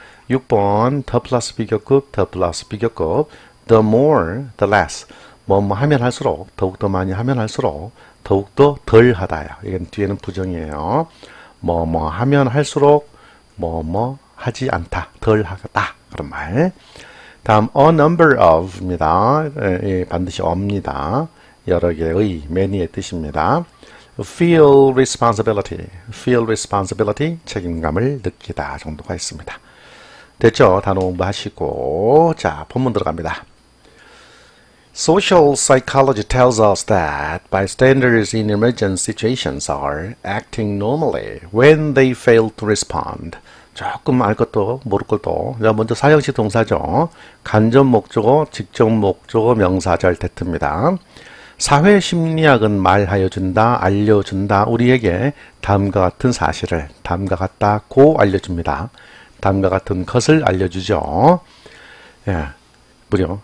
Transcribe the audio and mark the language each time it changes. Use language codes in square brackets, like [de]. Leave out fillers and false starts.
[ko] 6번 더 플러스 비교급, 더 플러스 비교급, [en] the more, the less. [ko] 뭐뭐 하면 할수록, 더욱더 많이 하면 할수록 더욱더 덜 하다요. 이건 뒤에는 부정이에요. 뭐뭐 하면 할수록 뭐뭐 하지 않다, 덜 하다 그런 말. 다음 [en] a number of [ko] 입니다. 반드시 of입니다. 여러 개의, many의 뜻입니다. [en] feel responsibility, feel responsibility, [ko] 책임감을 느끼다 정도가 있습니다. 됐죠? 단어 공부하시고 자, 본문 들어갑니다. [en] Social psychology tells us that bystanders in emergency situations are acting normally when they fail to respond. [ko] 조금 알 것도 모를 것도. 먼저 사형식 동사죠. 간접 목적어, 직접 목적어, 명사절 대트입니다. 사회 심리학은 말하여 준다, 알려준다. 우리에게 다음과 같은 사실을, 다음과 같다고 알려줍니다. 다음과 같은 것을 알려주죠. 예. 뭐죠?